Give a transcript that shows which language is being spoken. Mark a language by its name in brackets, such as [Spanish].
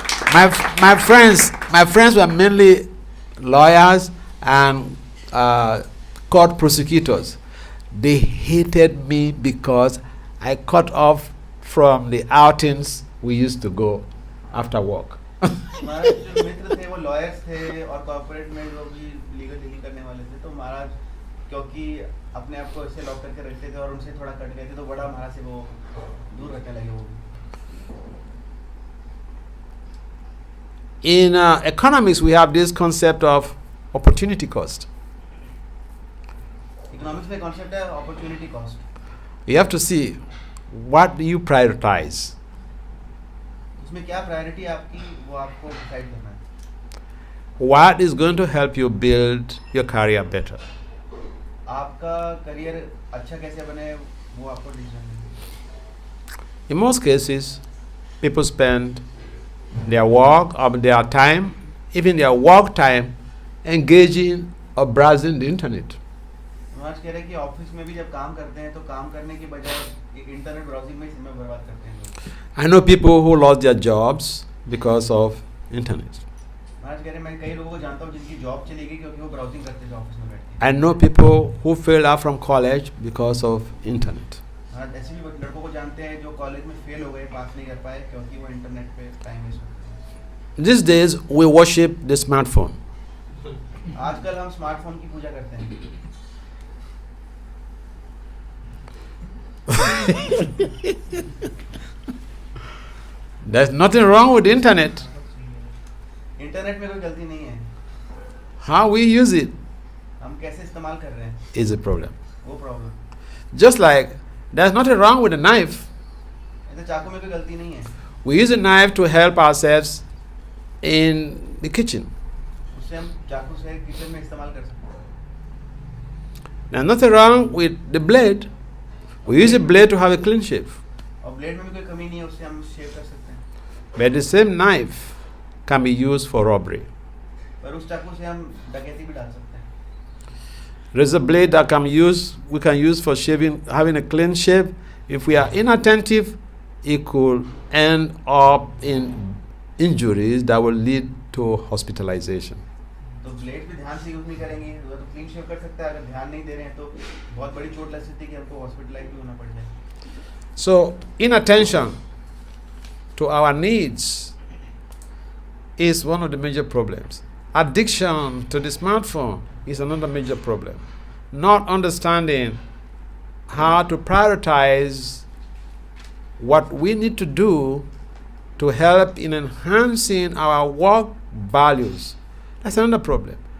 [English] My friends were mainly lawyers and court prosecutors. They hated me because I cut off from the outings we used to go after work. [Hindi] महाराज जो मित्र थे वो lawyers थे और corporate में जो भी legal dealing करने वाले थे, तो महाराज क्योंकि अपने आप को ऐसे लॉक करके रखते थे और उनसे थोड़ा कट गए थे, तो बड़ा महाराज से वो दूर रखने लगे वो भी. [English] In economics, we have this concept of opportunity cost. [Hindi] Economics में कॉन्सेप्ट है opportunity cost. [English] You have to see what do you prioritize. [Hindi] उसमें क्या प्रायोरिटी आपकी वो आपको डिसाइड करना है. [English] What is going to help you build your career better? [Hindi] आपका करियर अच्छा कैसे बने वो आपको डिसीजन है. [English] In most cases, people spend their work or their time, even their work time, engaging or browsing the internet. [Hindi] आज कह रहे हैं कि ऑफिस में भी जब काम करते हैं तो काम करने के बजाय एक इंटरनेट ब्राउजिंग में समय बर्बाद करते हैं लोग. [English] I know people who lost their jobs because of internet. [Hindi] आज कह रहे हैं मैं कई लोगों को जानता हूँ जिनकी जॉब चली गई क्योंकि वो ब्राउजिंग करते थे ऑफिस में बैठ के. [English] I know people who failed out from college because of internet. [Hindi] आज ऐसे भी लड़कों को जानते हैं जो कॉलेज में फेल हो गए, पास नहीं कर पाए क्योंकि वो इंटरनेट पे टाइम वेस्ट करते हैं. [English] These days, we worship the smartphone. [Hindi] आजकल हम स्मार्टफोन की पूजा करते हैं. [English] There's nothing wrong with the internet. [Hindi] Internet में कोई गलती नहीं है. [English] How we use it [Hindi] हम कैसे इस्तेमाल कर रहे हैं [English] is a problem. [Hindi] वो problem. [English] Just like there's nothing wrong with a knife. [Hindi] ऐसे चाकू में कोई गलती नहीं है. [English] We use a knife to help ourselves in the kitchen. [Hindi] उससे हम चाकू से किचन में इस्तेमाल कर सकते हैं. [English] There's nothing wrong with the blade. We use a blade to have a clean shave. [Hindi] और ब्लेड में भी कोई कमी नहीं है, उससे हम शेव कर सकते हैं. [English] But the same knife can be used for robbery. [Hindi] पर उस चाकू से हम डकैती भी डाल सकते हैं. [English] There's a blade that we can use for shaving, having a clean shave. If we are inattentive, it could end up in injuries that will lead to hospitalization. [Hindi] तो ब्लेड भी ध्यान से यूज नहीं करेंगे वो तो क्लीन शेव कर सकता है. अगर ध्यान नहीं दे रहे हैं तो बहुत बड़ी चोट लग सकती है कि हमको हॉस्पिटलाइज भी होना पड़ जाए. [English] So, inattention to our needs is one of the major problems. Addiction to the smartphone is another major problem. Not understanding how to prioritize what we need to do to help in enhancing our work values. That's another problem.